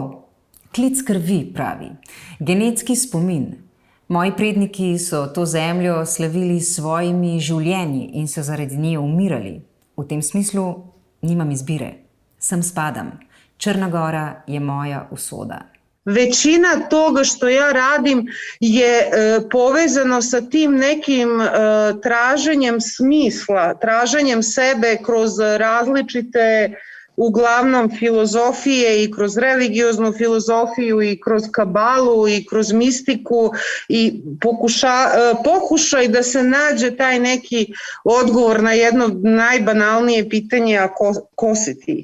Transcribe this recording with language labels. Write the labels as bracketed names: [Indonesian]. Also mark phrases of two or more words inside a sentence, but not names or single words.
[Slovenian] Klic krvi, pravi. Genetski spomin. Moji predniki so to zemljo slavili s svojimi življenji in so zaradi nje umirali. V tem smislu nimam izbire. Sem spadam. Črna Gora je moja usoda. [Serbian] Većina toga što ja radim je povezano sa tim nekim traženjem smisla, traženjem sebe kroz različite, uglavnom filozofije i kroz religioznu filozofiju i kroz kabalu i kroz mistiku i pokušaj da se nađe taj neki odgovor na jedno najbanalnije pitanje, a ko si ti?